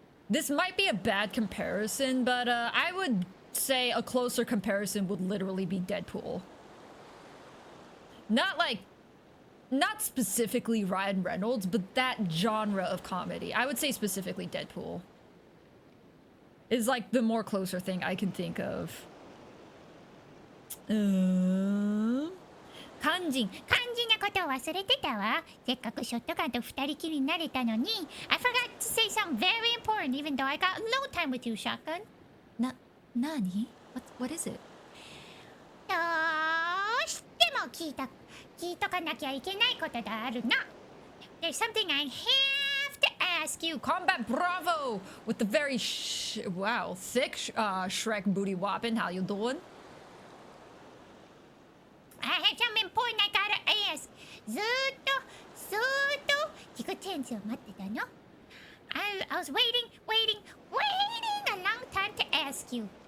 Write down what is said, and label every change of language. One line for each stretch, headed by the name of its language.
English: This might be a bad comparison, but I would say a closer comparison would literally be Deadpool. Not specifically Ryan Reynolds, but that genre of comedy. I would say specifically Deadpool is like the more closer thing I can think of.
Japanese: 肝心。肝心なことを忘れてたわ。せっかくショットガンと二人きりになれたのに。
English: I forgot to say something very important even though I got no time with you, Shotgun.
Japanese: 何
English: What is it?
Japanese: どうしても聞いとかなきゃいけないことがあるの。
English: There's something I have to ask you. Combat Bravo with the very thick Shrek booty whopping. How you doing? I have something important I gotta ask.
Japanese: ずーっと聞くチャンスを待ってたの。
English: I was waiting a long time to ask you.